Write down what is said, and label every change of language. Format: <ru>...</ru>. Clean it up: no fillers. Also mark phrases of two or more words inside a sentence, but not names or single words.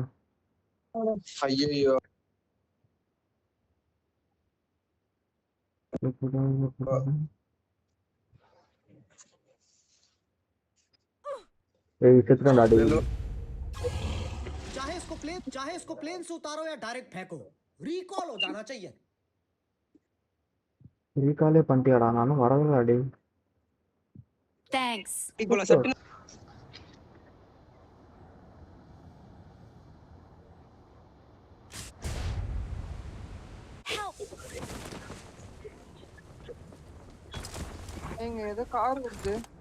<ta>ஐயோ செத்துட்டேன்டா.</ta> <hi>चाहे इसको प्लेन से उतारो या डायरेक्ट फेंको, रिकॉल हो जाना चाहिए.</hi> <ta>ரீகாலே பண்ணிட்டியாடா? நானும் வரவே அடி.</ta> <en>Thanks.</en> <ta>இப்போ சட்டுன்னு எங்க ஏதோ கார் வருது.</ta>